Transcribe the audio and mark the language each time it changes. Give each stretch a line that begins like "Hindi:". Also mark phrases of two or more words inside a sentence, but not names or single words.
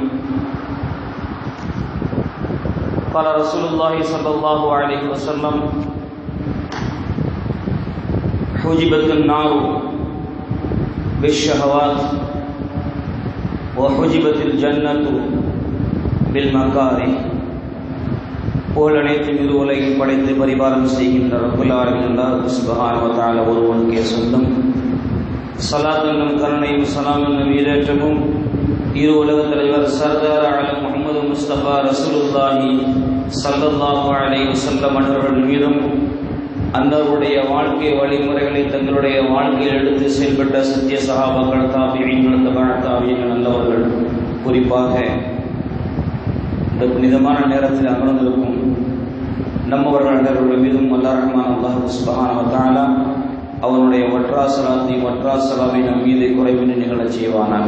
Arabic: قال رسول الله صلى الله عليه وسلم: حجبت النار بالشهوات وحجبت الجنة بالمكاره.
Tamil: புகழனைத்து மிரு உலகில் படைத்து பரிபாலம் செய்கின்ற
Arabic: رب العالمين الله سبحانه وتعالى
Tamil: ஒருவனுக்கே சொந்தம். ஸலாத் என்னும் கருணையும் ஸலாம் என்னும் ஈடேற்றமும் இரு உலக தலைவர் சர்தார் ஆலம் முஹம்மது முஸ்தபா
Arabic: رسول الله صلى الله عليه وسلم
Tamil: அவர்கள் மீதும், அன்னவருடைய வாழ்க்கை வழிமுறைகளை தங்களுடைய வாழ்க்கையில் எடுத்து செயல்பட்ட சத்திய சஹாபாக்கள், தாபிஈன்கள், தபஅத்தாபிஈன்கள் நல்லவர்கள், குறிப்பாக இந்த புனிதமான நேரத்தில் அமர்ந்திருக்கும் நம்மவர்கள் அனைவர்கள் மீதும்
Arabic: الله رحمن الله سبحانه وتعالى
Tamil: அவனுடைய வற்றா சலாமை நம் மீது குறைவின்றி நிகழச் செய்வானாக.